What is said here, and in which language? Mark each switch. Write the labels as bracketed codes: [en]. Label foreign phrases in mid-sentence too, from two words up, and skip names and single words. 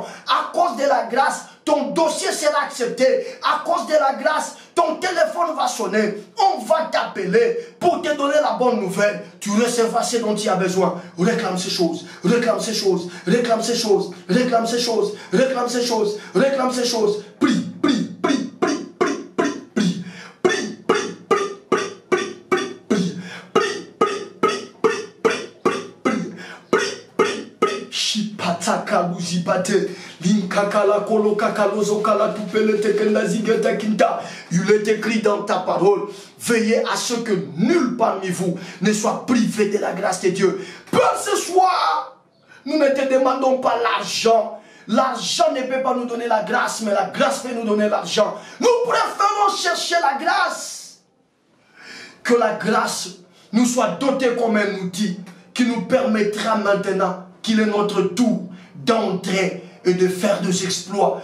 [fr] À cause de la grâce, ton dossier sera accepté. À cause de la grâce, ton téléphone va sonner. On va t'appeler pour te donner la bonne nouvelle. Tu recevras ce dont tu as besoin. Réclame ces choses. Réclame ces choses. Réclame ces choses. Réclame ces choses. Réclame ces choses. Réclame ces choses. Prie, prie, prie, prie, prie, prie, prie. Prie, prie, prie, prie, prie, prie, prie. Prie, prie, prie, prie, prie, prie, prie. Prie, prie, prie. Shipataka luzibate. Linkakala kolokakalozo kala tupelete kendazigeta kinta. Il est écrit dans ta parole, veillez à ce que nul parmi vous ne soit privé de la grâce de Dieu. Pour ce soir, nous ne te demandons pas l'argent. L'argent ne peut pas nous donner la grâce, mais la grâce peut nous donner l'argent. Nous préférons chercher la grâce. Que la grâce nous soit dotée comme un outil qui nous permettra maintenant qu'il est notre tour d'entrer et de faire des exploits.